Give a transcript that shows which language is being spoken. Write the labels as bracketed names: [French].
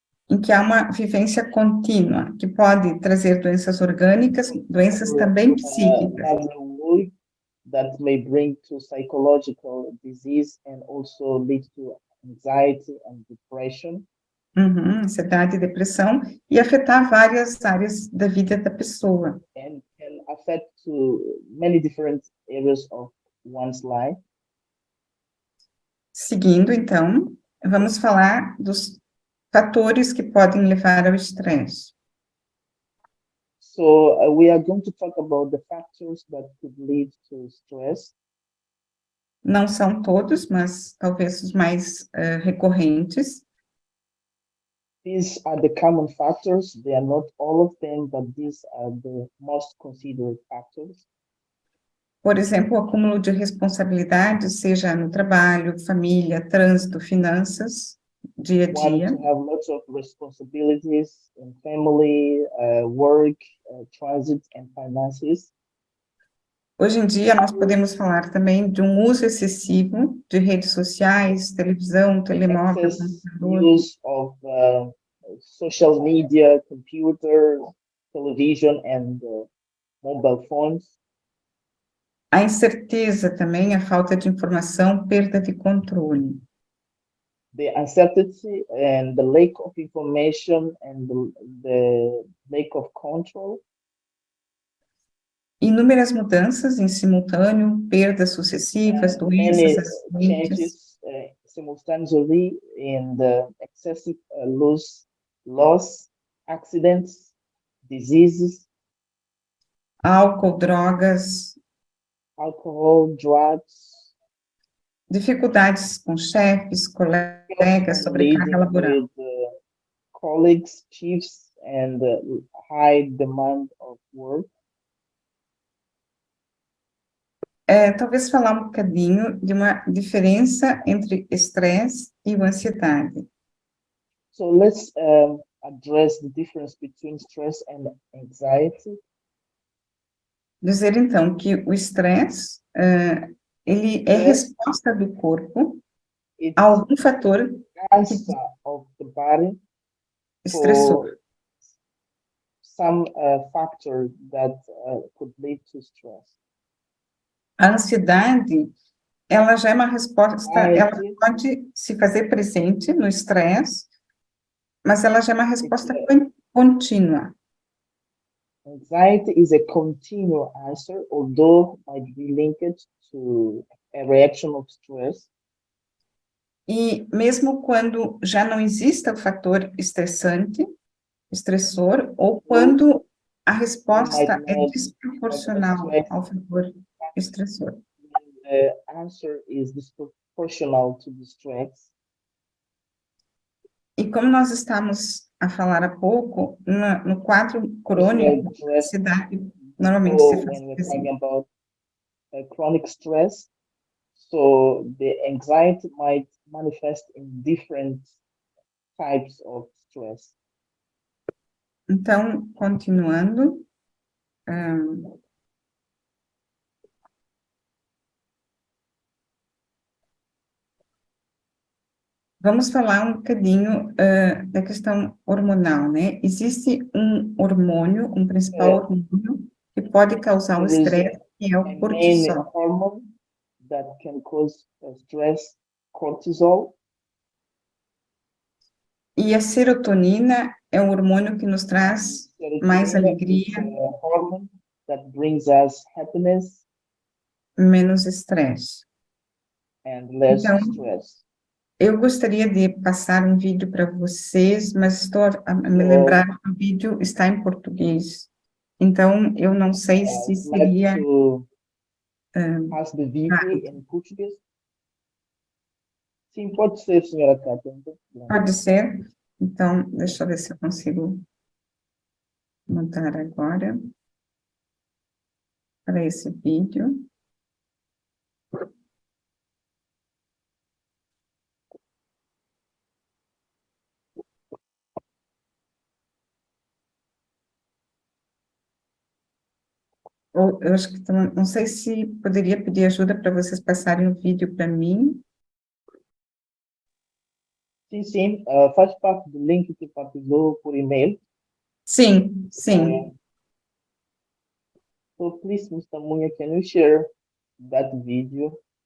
[Portuguese] em que há uma vivência contínua, que pode trazer doenças orgânicas, doenças também psíquicas. [English] that may bring to psychological disease and also lead to anxiety and depression. [Portuguese] Ansiedade e depressão, e afetar várias áreas da vida da pessoa. [English] And can affect to many different areas of one's life. [Portuguese] Seguindo, então, vamos falar dos fatores que podem levar ao estresse. [English] So we are going to talk about the factors that could lead to stress. [Portuguese] Não são todos, mas talvez os mais recorrentes. [English] These are the common factors. They are not all of them, but these are the most considered factors. [Portuguese] Por exemplo, o acúmulo de responsabilidades, seja no trabalho, família, trânsito, finanças, dia a dia. [English] One to have lots of responsibilities in family, work, transit and finances. [Portuguese] Hoje em dia, nós podemos falar também de um uso excessivo de redes sociais, televisão, telemóvel, computador. [English] Use of social media, computer, television and mobile phones. [Portuguese] A incerteza também, a falta de informação, perda de controle. [English] The uncertainty and the lack of information and the lack of control. [Portuguese] Inúmeras mudanças em simultâneo, perdas sucessivas, doenças, acidentes. [English] Simultaneously in the excessive loss, accidents, diseases. [Portuguese] Álcool, drogas. [English] Alcohol, drugs. [Portuguese] Dificuldades com chefes, colegas, sobrecarga laboral. [English] With, colleagues, chiefs, and high demand of work. [Portuguese] Talvez falar um bocadinho de uma diferença entre estresse e ansiedade. [English] So let's address the difference between stress and anxiety. [Portuguese] Dizer, então, que o estresse, ele é resposta do corpo a algum fator [English] of the body [Portuguese] estressor. [English] Some factor that could lead to stress. [Portuguese] A ansiedade, ela já é uma resposta, ela pode se fazer presente no estresse, mas ela já é uma resposta contínua. [English] Anxiety is a continual answer, although might be linked to a reaction of stress. [Portuguese] E mesmo quando já não exista o fator estressor, ou quando a resposta é desproporcional ao fator estressor. [English] The answer is disproportional to the stress. [Portuguese] E como nós estamos a falar há pouco, no quadro crônico, a ansiedade normalmente se faz presente. [English] About chronic stress, so the anxiety might manifest in different types of stress. [Portuguese] Então, continuando, vamos falar um bocadinho da questão hormonal, né? Existe um hormônio, um principal hormônio, que pode causar o estresse, que é o cortisol. [English] Hormone that can cause stress, cortisol. [Portuguese] E a serotonina é um hormônio que nos traz mais alegria, [English] hormone that brings us happiness, [Portuguese] menos estresse. [English] And less stress. [Portuguese] Eu gostaria de passar um vídeo para vocês, mas estou a me lembrar que o vídeo está em português. Então, eu não sei se seria... [English] Pass the video [Portuguese] em português? Sim, pode ser, senhora Cátia. Pode ser. Então, deixa eu ver se eu consigo montar agora para esse vídeo. Eu acho que não sei se poderia pedir ajuda para vocês passarem o vídeo para mim. Sim, sim, faz parte do link que partilhou por e-mail. Sim, sim. [English] So please, Mr. Munha, can you share that video?